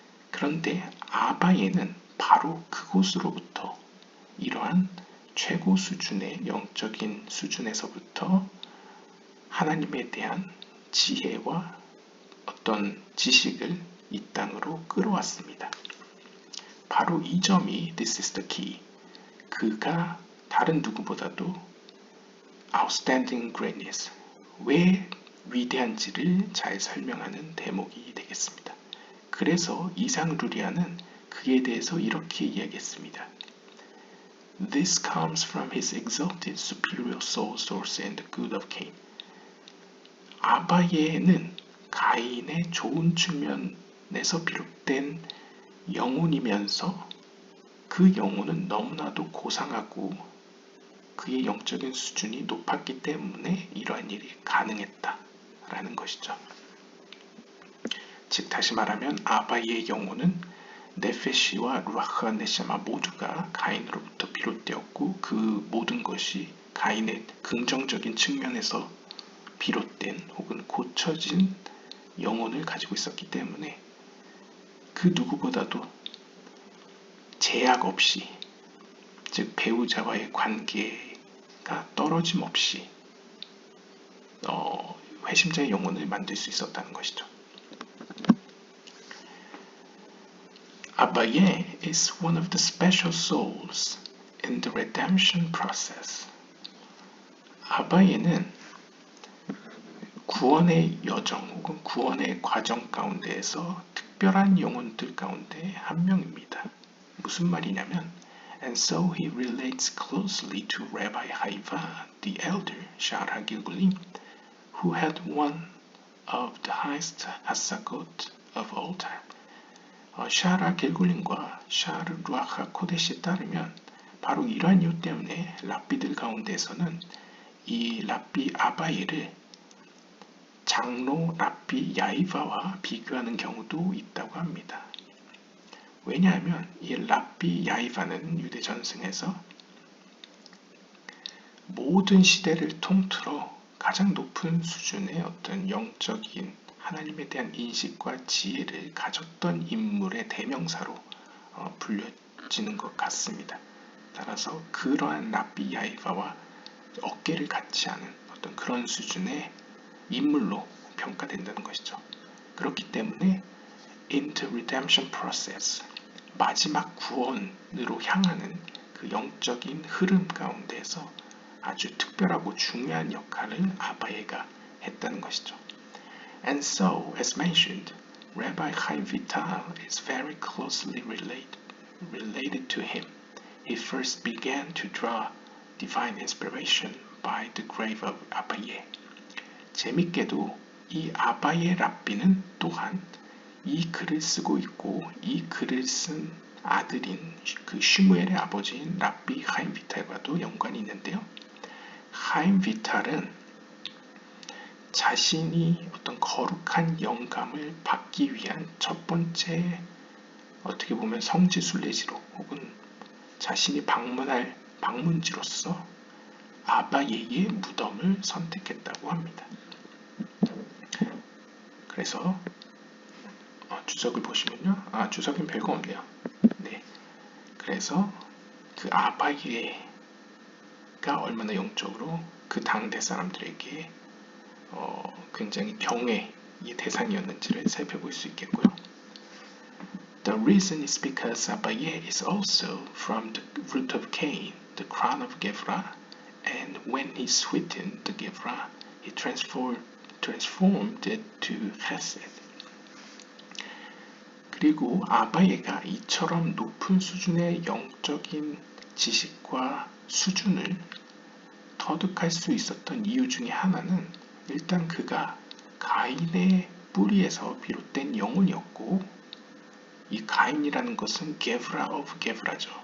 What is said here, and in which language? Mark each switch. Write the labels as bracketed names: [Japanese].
[Korean] 그런데 아바예는 바로 그곳으로부터, 이러한 최고 수준의 영적인 수준에서부터 하나님에 대한 지혜와 어떤 지식을 이 땅으로 끌어왔습니다. 바로 이 점이 [English] This is the key. [Korean] 그가 다른 누구보다도 [English] outstanding greatness, [Korean] 왜 위대한지를 잘 설명하는 대목이 되겠습니다. 그래서 이상 루리아는 그에 대해서 이렇게 이야기했습니다. [English] This comes from his exalted superior soul source and the good of Cain. [Korean] 아바예는 가인의 좋은 측면에서 비롯된 영혼이면서 그 영혼은 너무나도 고상하고 그의 영적인 수준이 높았기 때문에 이러한 일이 가능했다라는 것이죠. 즉 다시 말하면 아바의 영혼은 네페시와 루아흐 네샤마 모두가 가인으로부터 비롯되었고 그 모든 것이 가인의 긍정적인 측면에서 비롯된 혹은 고쳐진 영혼을 가지고 있었기 때문에 그 누구보다도 제약 없이, 즉 배우자와의 관계가 떨어짐 없이 회심자의 영혼을 만들 수 있었다는 것이죠. [English] Abaye is one of the special souls in the redemption process. [Korean] 아바예는 구원의 여정 혹은 구원의 과정 가운데에서 특별한 영혼들 가운데 한 명입니다. 무슨 말이냐면 [English] And so he relates closely to Rabbi Haiva, the elder Shara Gilgulim, who had one of the highest hasagot of all time. [Korean] 샤라 길굴림과 샤르 루아하 코데시에 따르면 바로 이러한 이유 때문에 랍비들 가운데서는 이 랍비 아바예를 장로 랍비 야이바와 비교하는 경우도 있다고 합니다. 왜냐하면 이 랍비 야이바는 유대 전승에서 모든 시대를 통틀어 가장 높은 수준의 어떤 영적인 하나님에 대한 인식과 지혜를 가졌던 인물의 대명사로 불려지는 것 같습니다. 따라서 그러한 랍비 야이바와 어깨를 같이 하는 어떤 그런 수준의 인물로 평가된다는 것이죠. 그렇기 때문에 [English] in the redemption process, [Korean] 마지막 구원으로 향하는 그 영적인 흐름 가운데서 아주 특별하고 중요한 역할을 아바예가 했다는 것이죠. [English] And so, as mentioned, Rabbi Chaim Vital is very closely related to him. He first began to draw divine inspiration by the grave of 아바예. [Korean] 재밌게도 이 아바예 랍비는 또한 이 글을 쓰고 있고 이 글을 쓴 아들인 그 슈무엘의 아버지인 랍비 하임 비탈과도 연관이 있는데요. 하임 비탈은 자신이 어떤 거룩한 영감을 받기 위한 첫 번째 어떻게 보면 성지순례지로 혹은 자신이 방문할 방문지로서 아바예의 무덤을 선택했다고 합니다. 그래서 주석을 보시면요. 주석엔 별거 없네요. 네. 그래서 그 아바예가 얼마나 영적으로 그 당대 사람들에게 굉장히 경외의 대상이었는지를 살펴볼 수 있겠고요. [English] The reason is because Abaye is also from the root of Cain, the crown of Gevra, and when he sweetened the Gevra, he transformed it to Chesed. [Korean] 그리고 아바예가 이처럼 높은 수준의 영적인 지식과 수준을 터득할 수 있었던 이유 중에 하나는 일단 그가 가인의 뿌리에서 비롯된 영혼이었고, 이 가인이라는 것은 게브라 오브 게브라죠.